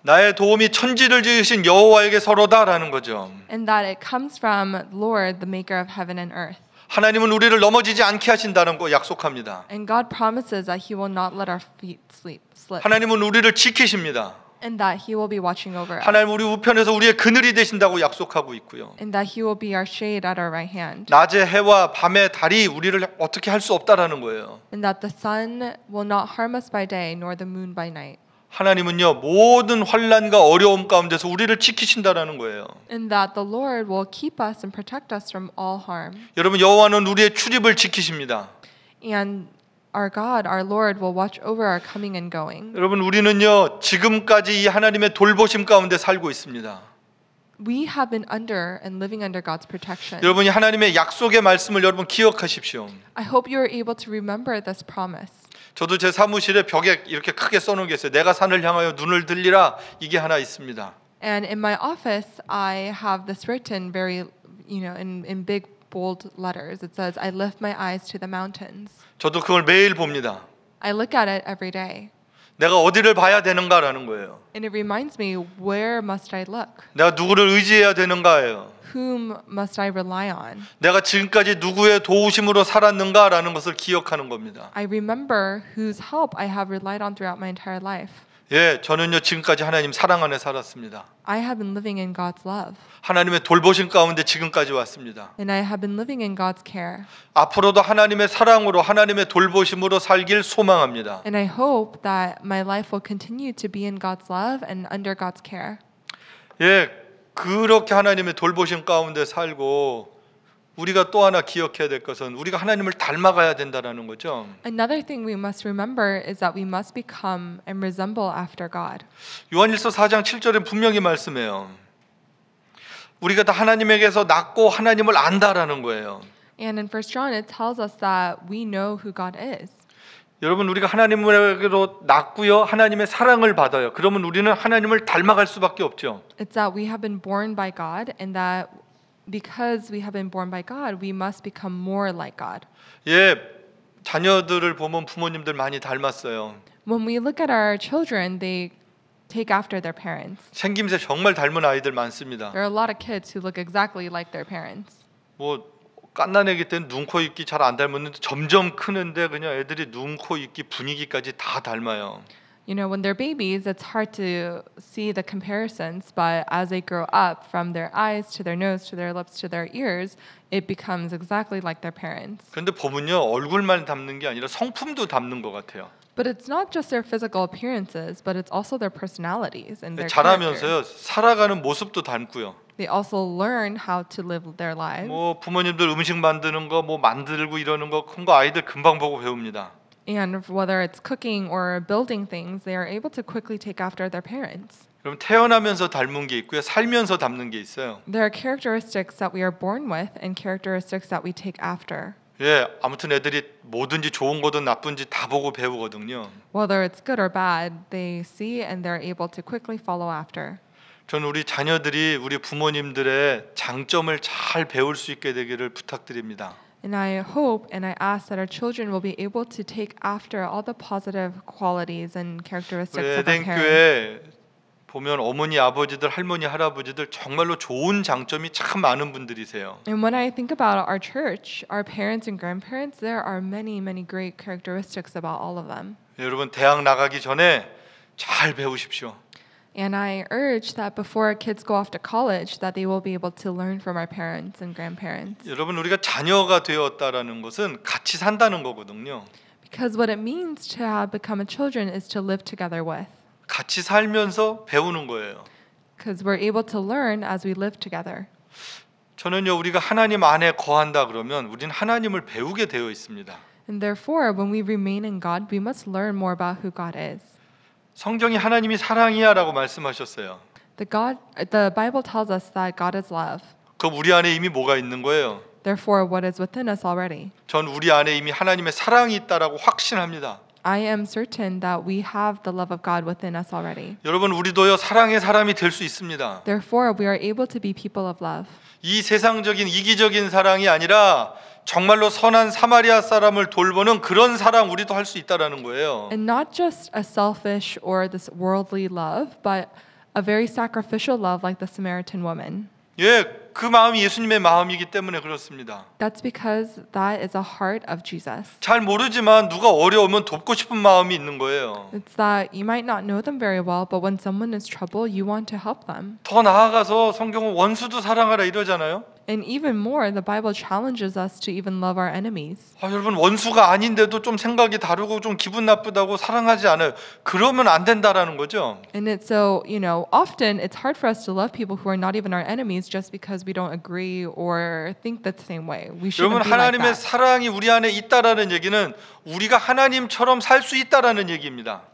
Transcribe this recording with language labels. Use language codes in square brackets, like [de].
[ko] 나의 도움이 천지를 지으신 여호와에게서로다라는 거죠. [en] And that it comes from Lord, the maker of heaven and earth. [ko] 하나님은 우리를 넘어지지 않게 하신다는 거 약속합니다. [en] And God promises that He will not let our feet slip. [ko] 하나님은 우리를 지키십니다. [en] And that He will be watching over us. [ko] 하나님 우리 우편에서 우리의 그늘이 되신다고 약속하고 있고요. [en] And that He will be our shade at our right hand. [ko] 낮의 해와 밤의 달이 우리를 어떻게 할 수 없다라는 거예요. [en] And that the sun will not harm us by day, nor the moon by night. [ko] 하나님은요 모든 환난과 어려움 가운데서 우리를 지키신다라는 거예요. [en] And that the Lord will keep us and protect us from all harm. [ko] 여러분 여호와는 우리의 출입을 지키십니다. [en] And our God, our Lord, will watch over our coming and going. [ko] 여러분 우리는요 지금까지 이 하나님의 돌보심 가운데 살고 있습니다. [en] We have been under and living under God's protection. [ko] 여러분이 하나님의 약속의 말씀을 여러분 기억하십시오. [en] I hope you are able to remember this promise. [ko] 저도 제 사무실에 벽에 이렇게 크게 써놓은 게 있어요. 내가 산을 향하여 눈을 들리라 이게 하나 있습니다. [en] And in my office, I have this written very, in big bold letters. It says, I lift my eyes to the mountains. [ko] 저도 그걸 매일 봅니다. [en] I look at it every day. [ko] 내가 어디를 봐야 되는가라는 거예요. [en] And it reminds me, where must I look? [ko] 내가 누구를 의지해야 되는가예요. [en] Whom must I rely on? [ko] 내가 지금까지 누구의 도우심으로 살았는가라는 것을 기억하는 겁니다. [en] I remember whose help I have relied on throughout my entire life. [ko] 예, 저는요 지금까지 하나님 사랑 안에 살았습니다. [en] I have been living in God's love, [ko] 하나님의 돌보심 가운데 지금까지 왔습니다. [en] and I have been living in God's care. [ko] 앞으로도 하나님의 사랑으로 하나님의 돌보심으로 살길 소망합니다. [en] And I hope that my life will continue to be in God's love and under God's care. [ko] 예, 그렇게 하나님의 돌보심 가운데 살고 우리가 또 하나 기억해야 될 것은 우리가 하나님을 닮아가야 된다는 거죠. [en] Another thing we must remember is that we must become and resemble after God. [ko] 요한일서 4장 7절에 분명히 말씀해요. 우리가 다 하나님에게서 낳고 하나님을 안다라는 거예요. [en] And in 1 John it tells us that we know who God is. [ko] 여러분 우리가 하나님으로 낳고요 하나님의 사랑을 받아요. 그러면 우리는 하나님을 닮아갈 수밖에 없죠. [en] It's that we have been born by God, and that because we have been born by God, we must become more like God. [ko] 예, 자녀들을 보면 부모님들 많이 닮았어요. [en] When we look at our children, they take after their parents. [ko] 생김새 정말 닮은 아이들 많습니다. [en] There are a lot of kids who look exactly like their parents. [ko] 뭐 갓난애기 때는 눈, 코, 입기 잘 안 닮았는데 점점 크는데 그냥 애들이 눈, 코, 입기 분위기까지 다 닮아요. [en] You know, when they're babies, it's hard to see the comparisons, but as they grow up, from their eyes to their nose to their lips to their ears, it becomes exactly like their parents. [ko] 그런데 보면요 얼굴만 닮는 게 아니라 성품도 닮는 것 같아요. [en] But it's not just their physical appearances, but it's also their personalities and their character. [ko] 자라면서요 살아가는 모습도 닮고요. [en] They also learn how to live their lives. [ko] 뭐 부모님들 음식 만드는 거, 뭐 만들고 이러는 거 큰 거 아이들 금방 보고 배웁니다. [en] And whether it's cooking or building things, they are able to quickly take after their parents. [ko] 그럼 태어나면서 닮은 게 있고요, 살면서 닮는 게 있어요. [en] There are characteristics that we are born with and characteristics that we take after. [ko] 예, 아무튼 애들이 뭐든지 좋은 거든 나쁜지 다 보고 배우거든요. [en] Whether it's good or bad, they see and they're able to quickly follow after. [ko] 저는 우리 자녀들이 우리 부모님들의 장점을 잘 배울 수 있게 되기를 부탁드립니다. [en] And I hope and I ask that our children will be able to take after all the positive qualities and characteristics [ko] 우리 [en] of our [ko] 에덴 [en] parents. [ko] 교회 보면 어머니, 아버지들, 할머니, 할아버지들 정말로 좋은 장점이 참 많은 분들이세요. [en] And when I think about our church, our parents and grandparents, there are many, many great characteristics about all of them. [ko] 여러분 대학 나가기 전에 잘 배우십시오. [en] And I urge that before kids go off to college, that they will be able to learn from our parents and grandparents. [ko] 여러분 우리가 자녀가 되었다라는 것은 같이 산다는 거거든요. [en] Because what it means to have become a children is to live together with. [ko] 같이 살면서 배우는 거예요. [en] Because we're able to learn as we live together. [ko] 저는요 우리가 하나님 안에 거한다 그러면 우리는 하나님을 배우게 되어 있습니다. [en] And therefore, when we remain in God, we must learn more about who God is. [ko] 성경이 하나님이 사랑이야라고 말씀하셨어요. [en] The Bible tells us that God is love. [ko] 그럼 우리 안에 이미 뭐가 있는 거예요? [en] Therefore, what is within us already? [ko] 전 우리 안에 이미 하나님의 사랑이 있다라고 확신합니다. [en] I am certain that we have the love of God within us already. [ko] 여러분 우리도요 사랑의 사람이 될 수 있습니다. [en] Therefore, we are able to be people of love. [ko] 이 세상적인 이기적인 사랑이 아니라 정말로 선한 사마리아 사람을 돌보는 그런 사랑 우리도 할 수 있다라는 거예요. [en] And not just a selfish or this worldly love, but a very sacrificial love like the Samaritan woman. [ko] 예, 그 마음이 예수님의 마음이기 때문에 그렇습니다. [en] That's because that is a heart of Jesus. [ko] 잘 모르지만 누가 어려우면 돕고 싶은 마음이 있는 거예요. [en] It's that you might not know them very well, but when someone is trouble, you want to help them. [ko] 더 나아가서 성경은 원수도 사랑하라 이러잖아요. [en] And even more, the Bible challenges us to even love our enemies. [ko] 여러분 원수가 아닌데도 좀 생각이 다르고 좀 기분 나쁘다고 사랑하지 않아요. 그러면 안 된다라는 거죠. [en] And it's so, often it's hard for us to love people who are not even our enemies just because we don't agree or think the same way. We shouldn't [ko] 여러분 [en] be like [ko] 하나님의 [en] that. [ko] 사랑이 우리 안에 있다라는 얘기는 우리가 하나님처럼 살 수 있다라는 얘기입니다.